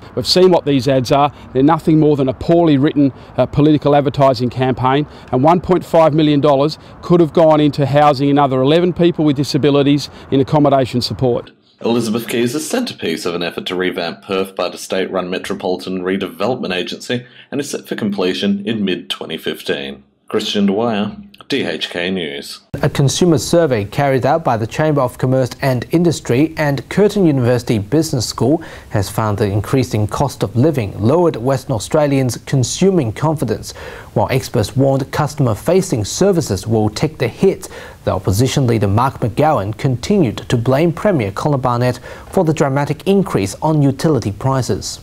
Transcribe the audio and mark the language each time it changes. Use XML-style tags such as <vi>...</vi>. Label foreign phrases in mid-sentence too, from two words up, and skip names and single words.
<en>We've seen what these ads are. They're nothing more than a poorly written political advertising campaign, and $1.5 million could have gone into housing another 11 people with disabilities in accommodation support. Elizabeth Quay is the centrepiece of an effort to revamp Perth by the state-run Metropolitan Redevelopment Agency and is set for completion in mid-2015. Kristian Dwyer, DHK News. A consumer survey carried out by the Chamber of Commerce and Industry and Curtin University Business School has found the increasing cost of living lowered Western Australians' consuming confidence. While experts warned customer-facing services will take the hit, the opposition leader Mark McGowan continued to blame Premier Colin Barnett for the dramatic increase on utility prices.</en>